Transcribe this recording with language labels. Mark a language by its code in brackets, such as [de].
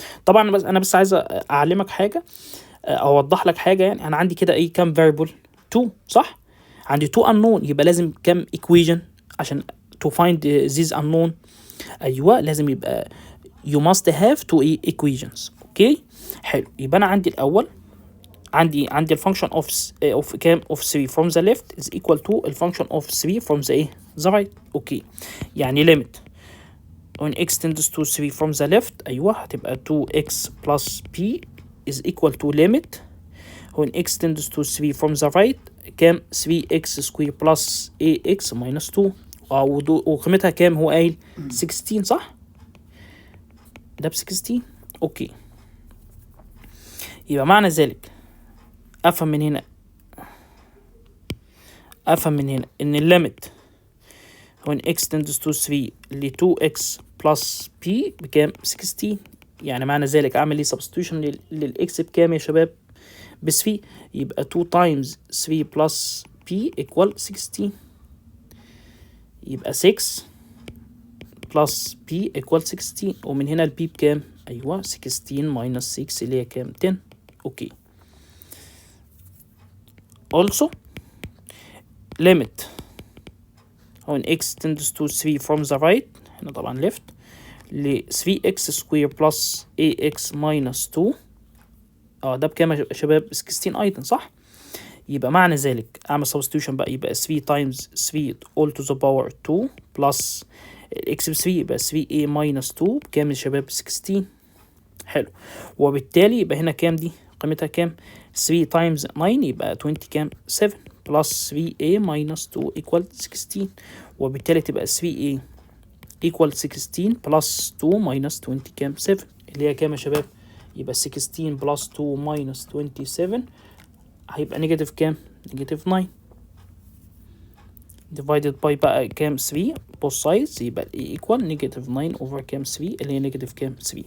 [ar] طبعا انا بس عايز اعلمك حاجه او اوضح لك حاجه. يعني انا عندي كده ايه؟ كام فاريبل؟ 2 صح؟ عندي 2 unknown، يبقى لازم كام equation عشان [en] to find these unknown؟ [ar] ايوه لازم يبقى [en] you must have two equations. [ar] اوكي حلو. يبقى انا عندي الاول عندي الفانكشن [en] of كام؟ of 3 from the left is equal to الفانكشن of 3 from the ايه؟ the right. [ar] اوكي يعني [en] limit when x tends to 3 from the left [ar] ايوه هتبقى [en] 2x plus p is equal to limit when x tends to 3 from the right كام؟ 3x square plus ax minus 2. [ar] وقيمتها كام؟ هو قايل 16 صح؟ ده ب 16. اوكي يبقى معنى ذلك افهم من هنا ان الليميت [en] when x tends to 3 [ar] ل [en] 2x plus p [ar] بكام؟ 16. يعني معنى ذلك اعمل ايه؟ substitution للاكس بكام يا شباب؟ ب 3. [en] يبقى 2 times 3 plus p equal 16. [ar] يبقى [en] 6 plus p equal 16 [ar] ومن هنا البي بكام؟ ايوه [en] 16 minus 6 [ar] اللي هي كام؟ 10. [en] Okay also limit when x tends to 3 from the right هنا طبعا left ل 3x square plus ax minus 2 ده بكام يا شباب؟ 16 ايضا صح؟ [ar] يبقى معنى ذلك اعمل [en] substitution بقى، يبقى 3 times 3 all to the power 2 plus الاكس ب 3 يبقى 3a minus 2 بكام يا شباب؟ 16. [ar] حلو. وبالتالي يبقى هنا كام دي؟ قيمتها كام؟ [en] 3 times 9 [ar] يبقى 20 كام؟ [en] 7 plus 3a minus 2 equal 16. [ar] وبالتالي تبقى [en] 3a equal 16 plus 2 minus 20 [ar] كام؟ 7 اللي هي كام يا شباب؟ يبقى [en] 16 plus 2 minus 27 [ar] هيبقى نيجاتيف كام؟ نيجاتيف 9 [en] divided by [ar] بقى كام؟ 3 both sides يبقى ال equal negative 9 over كام؟ 3 اللي هي نيجاتيف كام؟ 3.